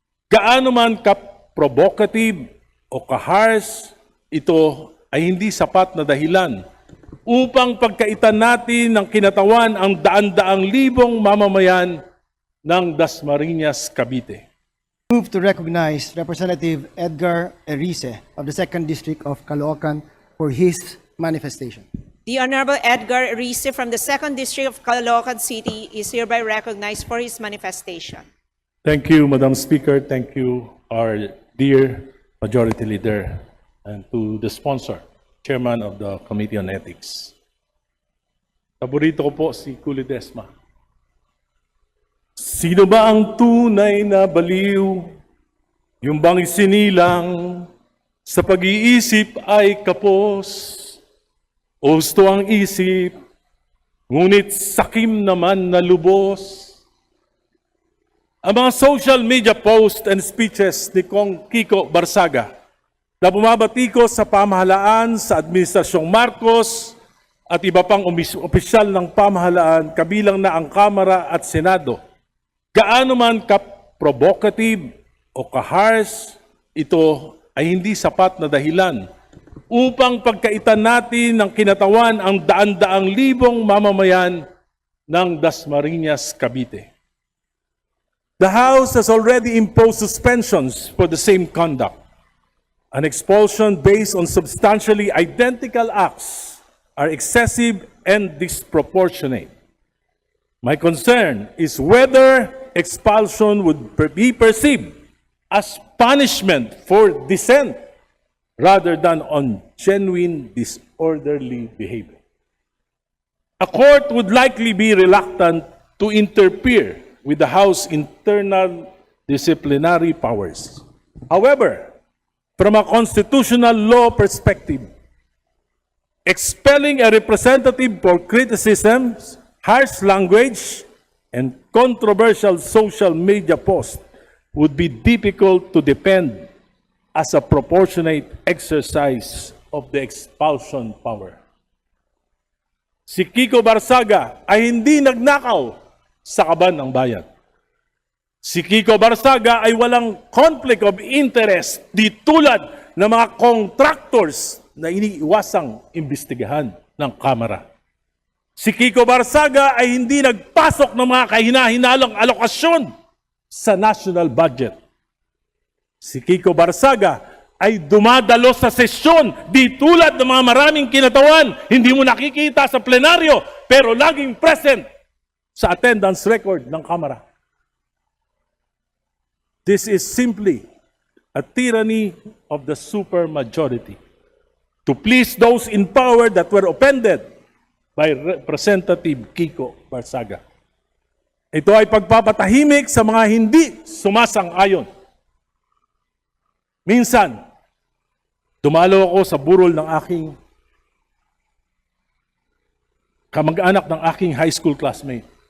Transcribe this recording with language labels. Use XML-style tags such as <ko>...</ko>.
<tl>Gaano man ka-provocative o ka-harsh, ito ay hindi sapat na dahilan upang pagkaitan natin ng kinatawan ang daan-daang libong mamamayan ng Dasmariñas, Cavite.</tl> <en>Move to recognize Representative Edgar Erice of the 2nd District of Caloocan for his manifestation. The Honorable Edgar Erice from the 2nd District of Caloocan City is hereby recognized for his manifestation. Thank you, Madam Speaker. Thank you, our dear Majority Leader, and to the sponsor, Chairman of the Committee on Ethics.</en> <tl>Paborito ko po si Kuli Desma. Sino ba ang tunay na baliw? Yung bang isinilang sa pag-iisip ay kapos? O gusto ang isip, ngunit sakim naman na lubos? Ang mga</tl> <en>social media posts and speeches</en> <tl>ni Kong Kiko Barsaga na bumabatiko sa pamahalaan sa Administrasyong Marcos at iba pang opisyal ng pamahalaan kabilang na ang Kamara at Senado. Gaano man ka-provocative o ka-harsh, ito ay hindi sapat na dahilan upang pagkaitan natin ng kinatawan ang daan-daang libong mamamayan ng Dasmariñas, Cavite.</tl> <en>The House has already imposed suspensions for the same conduct. An expulsion based on substantially identical acts are excessive and disproportionate. My concern is whether expulsion would be perceived as punishment for dissent rather than on genuine disorderly behavior. A court would likely be reluctant to interfere with the House's internal disciplinary powers. However, from a constitutional law perspective, expelling a representative for criticisms, harsh language, and controversial social media posts would be difficult to defend as a proportionate exercise of the expulsion power.</en> <tl>Si Kiko Barsaga ay hindi nagnakaw sa kaban ng bayan. Si Kiko Barsaga ay walang conflict of interest di tulad ng mga contractors na iniiwasang imbestigahan ng Kamara. Si Kiko Barsaga ay hindi nagpasok ng mga kahina-hinalang alokasyon sa national budget. Si Kiko Barsaga ay dumadalo sa sesyon di tulad ng mga maraming kinatawan. Hindi mo nakikita sa plenaryo pero laging present sa attendance record ng Kamara.</tl> <en>This is simply a tyranny of the supermajority to please those in power that were offended by Representative Kiko Barsaga.</en> <tl>Ito ay pagpapatahimik sa mga hindi sumasang-ayon. Minsan, dumalo ako sa burol ng aking kamag-anak ng aking high school classmate.</tl>